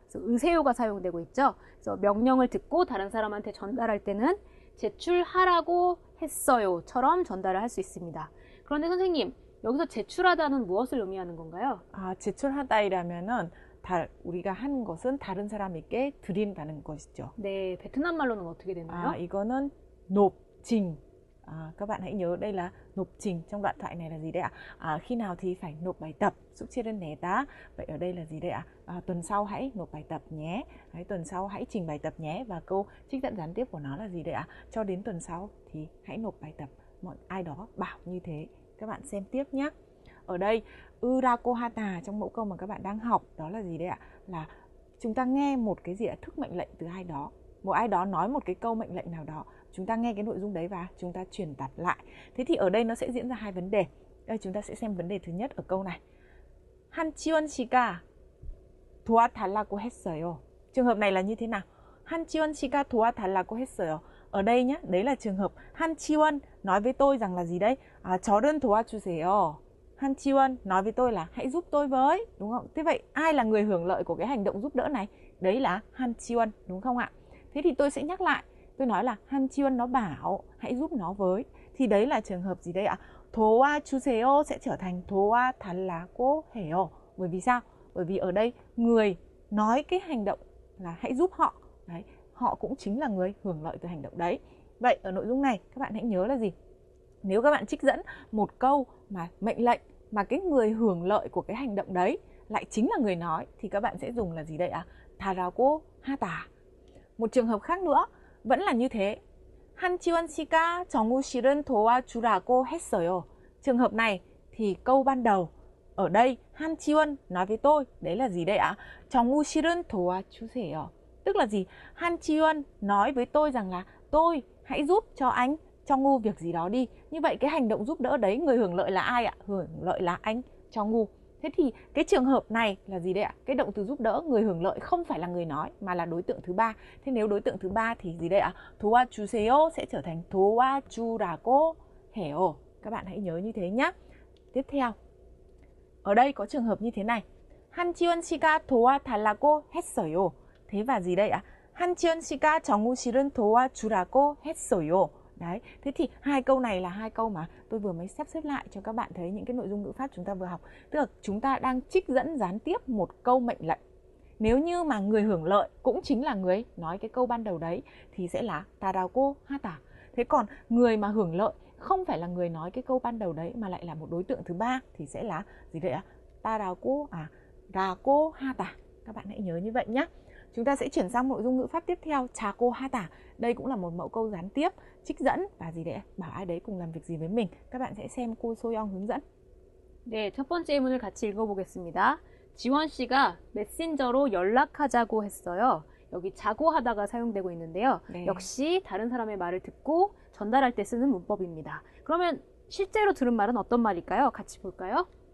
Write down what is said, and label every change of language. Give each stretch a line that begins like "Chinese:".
Korean: 그래서 으세요가 사용되고 있죠. 그래서 명령을 듣고 다른 사람한테 전달할 때는 제출하라고 했어요처럼 전달을 할 수 있습니다. 그런데 선생님, 여기서 제출하다는 무엇을 의미하는 건가요? 제출하다이라면은 우리가 하는 것은 다른 사람에게 드린다는 것이죠. 네, 베트남 말로는 어떻게 되나요? 이거는
Vietnamese: nộp trình. Các bạn hãy nhớ đây là nộp trình. Trong đoạn thoại này là gì đấy ạ? Khi nào thì phải nộp bài tập.
Korean: 숙제를 내다.
Vietnamese: Vậy ở đây là gì đấy ạ? Tuần sau hãy nộp bài tập nhé. Tuần sau hãy trình bài tập nhé. Và câu trích dẫn gián tiếp của nó là gì đấy ạ? Cho đến tuần sau thì hãy nộp bài tập. Ai đó bảo như thế. Các bạn xem tiếp nhé. Ở đây Urako hata trong mẫu câu mà các bạn đang học đó là gì đấy ạ? Là chúng ta nghe một cái gì ạ? Thức mệnh lệnh từ ai đó. Một ai đó nói một cái câu mệnh lệnh nào đó, chúng ta nghe cái nội dung đấy và chúng ta truyền đạt lại. Thế thì ở đây nó sẽ diễn ra hai vấn đề. Đây chúng ta sẽ xem vấn đề thứ nhất ở câu này.
Korean: 한지원 씨가 도와달라고 했어요.
Vietnamese: Trường hợp này là như thế nào?
Korean: 한지원 씨가 도와달라고 했어요.
Vietnamese: Ở đây nhé, đấy là trường hợp 한지원 nói với tôi rằng là gì đấy?
Korean: 저를 도와주세요.
Vietnamese: 한지원 nói với tôi là hãy giúp tôi với, đúng không? Thế vậy ai là người hưởng lợi của cái hành động giúp đỡ này? Đấy là 한지원, đúng không ạ? Thế thì tôi sẽ nhắc lại, tôi nói là 한지원 nó bảo hãy giúp nó với. Thì đấy là trường hợp gì đây ạ?
Korean: 도와주세요
Vietnamese: sẽ trở thành
Korean: 도와달라고 해요.
Vietnamese: Bởi vì sao? Bởi vì ở đây người nói cái hành động là hãy giúp họ. Đấy, họ cũng chính là người hưởng lợi từ hành động đấy. Vậy ở nội dung này các bạn hãy nhớ là gì? Nếu các bạn trích dẫn một câu mà mệnh lệnh mà cái người hưởng lợi của cái hành động đấy lại chính là người nói thì các bạn sẽ dùng là gì đây ạ?
Korean: 다라고 하다.
Vietnamese: Một trường hợp khác nữa vẫn là như thế.
Korean: 한지원 씨가 정우 씨를 도와주라고 했어요.
Vietnamese: Trường hợp này thì câu ban đầu ở đây 한지원 nói với tôi, đấy là gì đây ạ?
Korean: 정우 씨를 도와주세요.
Vietnamese: Tức là gì? 한지원 nói với tôi rằng là tôi hãy giúp cho anh 정우 việc gì đó đi. Như vậy cái hành động giúp đỡ đấy người hưởng lợi là ai ạ? Hưởng lợi là anh 정우. Thế thì cái trường hợp này là gì đây ạ? Cái động từ giúp đỡ người hưởng lợi không phải là người nói mà là đối tượng thứ ba. Thế nếu đối tượng thứ ba thì gì đây ạ?
Korean: 도와주세요
Vietnamese: sẽ trở thành
Korean: 도와주라고 해요.
Vietnamese: Các bạn hãy nhớ như thế nhé. Tiếp theo. Ở đây có trường hợp như thế này.
Korean: 한지원 씨가 도와달라고 했어요.
Vietnamese: Thế và gì đây ạ?
Korean: 한지원 씨가 정우 씨를 도와주라고 했어요.
Vietnamese: Đấy, thế thì hai câu này là hai câu mà tôi vừa mới sắp xếp lại cho các bạn thấy những cái nội dung ngữ pháp chúng ta vừa học. Tức là chúng ta đang trích dẫn gián tiếp một câu mệnh lệnh. Nếu như mà người hưởng lợi cũng chính là người nói cái câu ban đầu đấy thì sẽ là
Korean: 다라고 하다.
Vietnamese: Thế còn người mà hưởng lợi không phải là người nói cái câu ban đầu đấy mà lại là một đối tượng thứ ba thì sẽ là gì vậy ạ?
Korean: 라고 하다.
Vietnamese: Các bạn hãy nhớ như vậy nhé. Chúng ta sẽ chuyển sang nội dung ngữ pháp tiếp theo,
Korean: 자고 하다.
Vietnamese: Đây cũng là một mẫu câu gián tiếp, trích dẫn và gì đấy, bảo ai đấy cùng làm việc gì với mình. Các bạn sẽ xem cô 소영 hướng dẫn.
Korean: 네, 첫 번째 예문을 같이 읽어보겠습니다. 지원 씨가 메신저로 연락하자고 했어요. 여기 자고 하다가 사용되고 있는데요. 네. 역시 다른 사람의 말을 듣고 전달할 때 쓰는 문법입니다. 그러면 실제로 들은 말은 어떤 말일까요? 같이 볼까요?